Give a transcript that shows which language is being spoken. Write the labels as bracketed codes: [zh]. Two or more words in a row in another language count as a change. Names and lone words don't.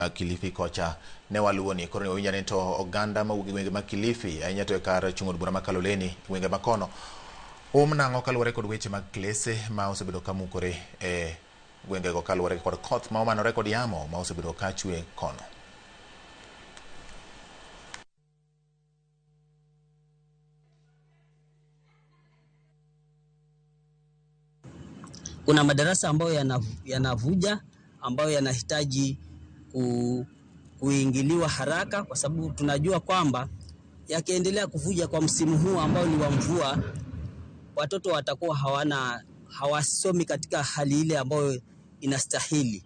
[luo] Kilifi kocha ne waluoni koro ne winjane to oganda ma gwenge ma Kilifi ahinya to kar chung'od bura ma Kaloleni gwenge ma kono nang'o kaluwore kod weche mag klese ma osebedo ka mukore e gwenge go kaluwore kod koth ma omanore kod yamo ma osebedo ka chwe kono. [sw] Kuna madarasa ambayo yanavuja ambayo yanahitaji kuingiliwa haraka, kwa sababu tunajua kwamba yakiendelea kuvuja kwa msimu huu ambao ni wa mvua, watoto watakuwa hawasomi katika hali ile ambayo inastahili.